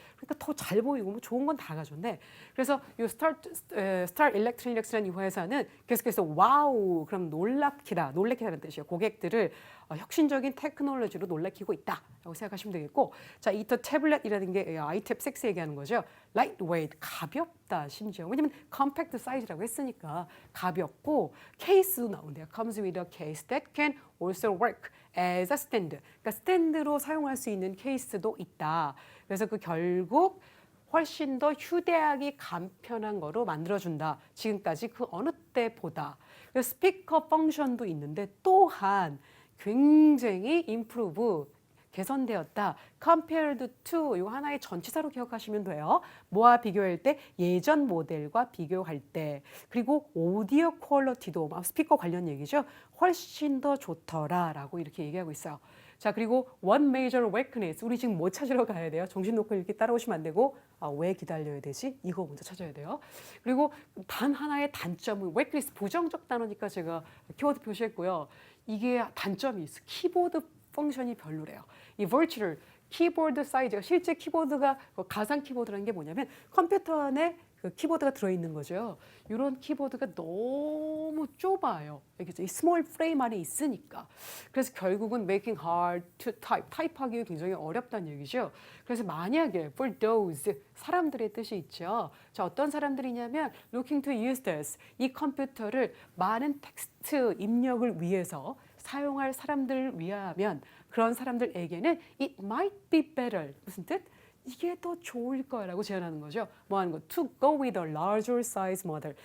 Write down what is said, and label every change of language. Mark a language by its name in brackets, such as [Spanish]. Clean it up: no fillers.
[Korean] 그러니까 더 잘 보이고 뭐 좋은 건 다 가졌네. 그래서 이 Star Electronics라는 이 회사는 계속해서 와우, 그럼 놀래키다는 뜻이에요. 고객들을 혁신적인 테크놀로지로 놀래키고 있다라고 생각하시면 되겠고, 자, 이 태블릿이라는 게 iTab 6 얘기하는 거죠. lightweight, 가볍다 심지어. 왜냐면 compact size라고 했으니까 가볍고 케이스도 나온대요. [English] comes with a case that can also work as a stand. [Korean] 그러니까 스탠드로 사용할 수 있는 케이스도 있다. 그래서 그 결국 훨씬 더 휴대하기 간편한 거로 만들어준다. 지금까지 그 어느 때보다. 그래서 스피커 펑션도 있는데 또한 굉장히 improve, 개선되었다. [English] compared to [Korean] 이거 하나의 전치사로 기억하시면 돼요. 뭐와 비교할 때? 예전 모델과 비교할 때. 그리고 오디오 퀄리티도 스피커 관련 얘기죠. 훨씬 더 좋더라라고 이렇게 얘기하고 있어요. 자, 그리고 [English] one major weakness. [Korean] 우리 지금 뭐 찾으러 가야 돼요? 정신 놓고 이렇게 따라오시면 안 되고 왜 기다려야 되지? 이거 먼저 찾아야 돼요. 그리고 단 하나의 단점은 weakness, 부정적 단어니까 제가 키워드 표시했고요. 이게 단점이 있어. 키보드 펑션이 별로래요. 이 virtual 키보드 사이즈가 실제 키보드가 가상 키보드라는 게 뭐냐면 컴퓨터 안에 그 키보드가 들어있는 거죠. 이런 키보드가 너무 좁아요. 이 스몰 프레임 안에 있으니까. 그래서 결국은 [English] making hard to type, [Korean] 타입하기 굉장히 어렵다는 얘기죠. 그래서 만약에 [English] for those, [Korean] 사람들의 뜻이 있죠. 자, 어떤 사람들이냐면 [English] looking to use this, [Korean] 이 컴퓨터를 많은 텍스트 입력을 위해서 사용할 사람들을 위하면 그런 사람들에게는 [English] it might be better. [Korean] 무슨 뜻? 이게 더 좋을 거라고 제안하는 거죠. 뭐 하는 거? [English] To go with a larger size model.